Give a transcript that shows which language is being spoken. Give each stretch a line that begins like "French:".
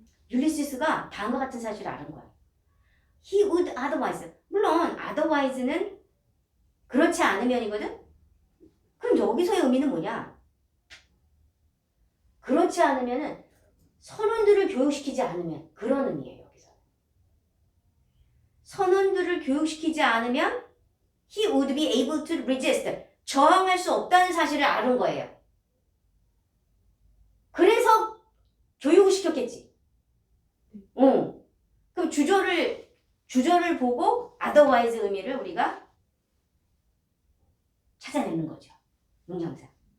Korean: 율리시스가 다음과 같은 사실을 아는 거야.
English: He would otherwise.
Korean: 물론 otherwise는 그렇지 않으면이거든? 그럼 여기서의 의미는 뭐냐? 그렇지 않으면은 선원들을 교육시키지 않으면 그런 의미예요. 여기서. 선원들을 교육시키지 않으면
English: he would be able to resist.
Korean: 저항할 수 없다는 사실을 아는 거예요. 그래서 교육을 시켰겠지. 그럼 주절을 보고 otherwise 의미를 우리가 찾아내는 거죠. 문장사.